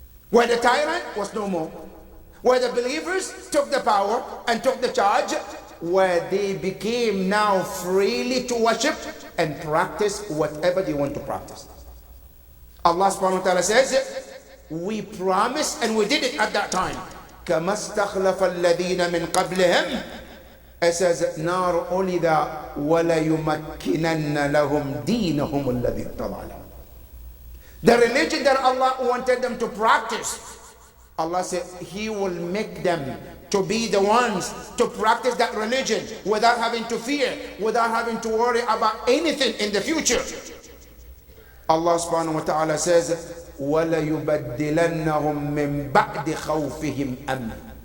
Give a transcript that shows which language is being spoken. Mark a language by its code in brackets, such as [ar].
[en] Where the tyrant was no more, where the believers took the power and took the charge, where they became now freely to worship and practice whatever they want to practice. Allah subhanahu wa ta'ala says, we promised and we did it at that time. [ar] كَمَا اسْتَخْلَفَ الَّذِينَ مِنْ قَبْلِهِمْ. [en] It says, [ar] نَارُ أُولِدَ وَلَيُمَكِّنَنَّ لَهُمْ دِينَهُمُ الَّذِي ارْتَضَىٰ لَهُمْ. [en] The religion that Allah wanted them to practice, Allah said he will make them to be the ones to practice that religion without having to fear, without having to worry about anything in the future. Allah subhanahu wa ta'ala says, [ar] وَلَيُبَدِّلَنَّهُمْ مِنْ بَعْدِ خَوْفِهِمْ أَمْنًا.